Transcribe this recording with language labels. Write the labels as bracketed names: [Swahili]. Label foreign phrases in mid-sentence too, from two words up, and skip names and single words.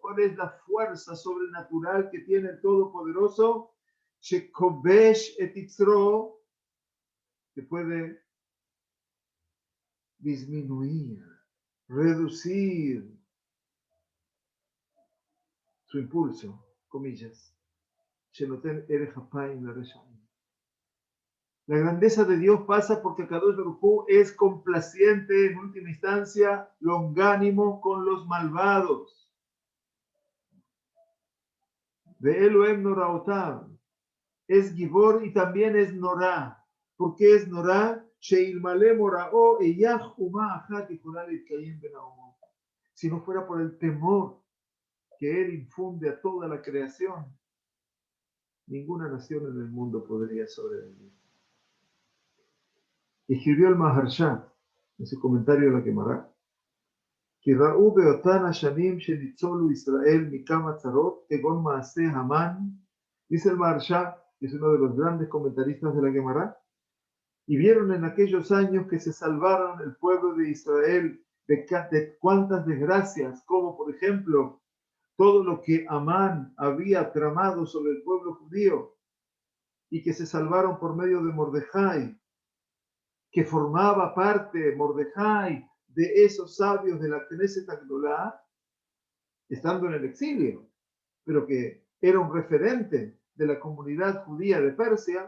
[Spanish] ¿Cuál es la fuerza sobrenatural que tiene el Todopoderoso? [Hebrew] שכובש את יצרו, [Spanish] que puede disminuir, reducir su impulso, comillas. [Hebrew] שנותן ארך אפיים לרשעים. [Spanish] La grandeza de Dios pasa porque [Hebrew] קדוש ברוך הוא [Spanish] es complaciente, en última instancia, longánimo con los malvados. [Hebrew] De אלוהים נוראותיו. [Spanish] Es Gibor y también es Norá. ¿Por qué es Norá? [Hebrew] שאלמלא מוראו היאך אומה אחת יכולה להתקיים בין האומות. [Spanish] Si no fuera por el temor que él infunde a toda la creación, ninguna nación en el mundo podría sobrevivir. Escribió el Maharsha en su comentario a la Gemara, que [Hebrew] ראו באותן השנים שניצולו ישראל מכמה צרות, כגון מעשה המן, [Spanish] dice el Maharsha, que es uno de los grandes comentaristas de la Gemara, y vieron en aquellos años que se salvaron el pueblo de Israel de cuantas desgracias, como por ejemplo todo lo que Amán había tramado sobre el pueblo judío, y que se salvaron por medio de Mordejai, que formaba parte Mordejai de esos sabios de la Knesset Agdolá, estando en el exilio, pero que era un referente de la comunidad judía de Persia.